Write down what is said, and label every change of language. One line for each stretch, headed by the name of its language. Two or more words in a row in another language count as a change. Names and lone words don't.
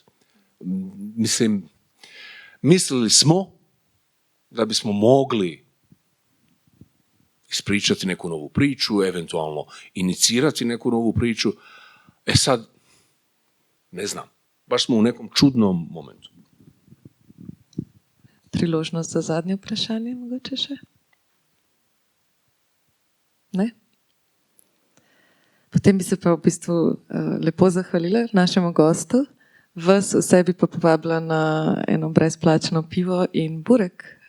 Croatian: Mislim, mislili smo da bismo mogli ispričati neku novu priču, eventualno inicirati neku novu priču. Sad, ne znam, baš smo u nekom čudnom momentu.
Slovenian: Priložnost za zadnje vprašanje, mogoče še? Ne? Potem bi se pa v bistvu lepo zahvalila našemu gostu, vas vse bi pa povabila na eno brezplačno pivo in burek.